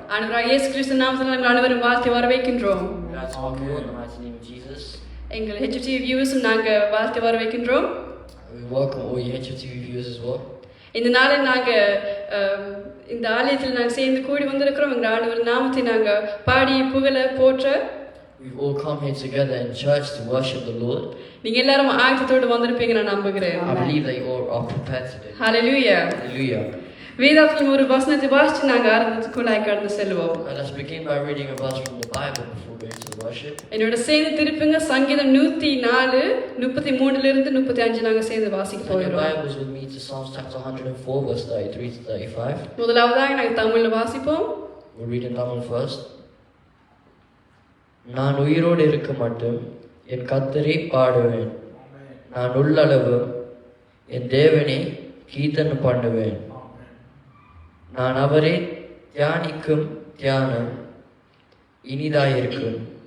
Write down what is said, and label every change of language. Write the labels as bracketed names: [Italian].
[Tamil] ஆண்டவராகிய இயேசு கிறிஸ்து நாமத்தில் நாங்கள் அனைவரும் வாழ்த்தி வரவேற்கின்றோம். [English] Let's all go in the mighty name of Jesus. [Tamil] எங்கள் HFT வியூவர்ஸும் நாங்கள் வாழ்த்தி வரவேற்கின்றோம். [English] We welcome all your HFTV viewers as well. [Tamil] இந்த நாளில் நாங்கள் இந்த ஆலயத்தில் நாங்கள் சேர்ந்து கூடி வந்திருக்கிறோம். எங்கள் ஆண்டவர் நாமத்தை நாங்கள் பாடி புகழ போற்ற [English] We've all come here together in church to worship the Lord. [Tamil] நீங்க எல்லாரும் ஆயத்தத்தோடு வந்திருப்பீங்க நான் நம்புகிறேன். [English] I believe that you all are prepared today. Hallelujah. Hallelujah. [Tamil] வேதத்தில் ஒரு வசனத்தை வாசித்து நாங்கள் ஆரம்பத்துக்குள்ளாய் கடந்து செல்வோம். [English] Let's begin by reading a verse from the Bible before going to the worship. [Tamil] என்னோட சேர்ந்து திருப்புங்க சங்கீதம் 104 33 இருந்து 35 நாங்கள் சேர்ந்து வாசிக்க [English] Open your [Tamil] போகிறோம். [English] Bibles with me to Psalms chapter 104 verse 33 to 35. [Tamil] முதலாவதாக நாங்கள் தமிழ்ல வாசிப்போம். [English] We'll read in Tamil first. [Tamil] நான் உயிரோடு இருக்க மட்டும் என் கர்த்தரை பாடுவேன். நான் உள்ளளவு என் தேவனை கீர்த்தனை பண்ணுவேன். நான் அவரை தியானிக்கும் தியானம் இனிதாயிருக்கும்.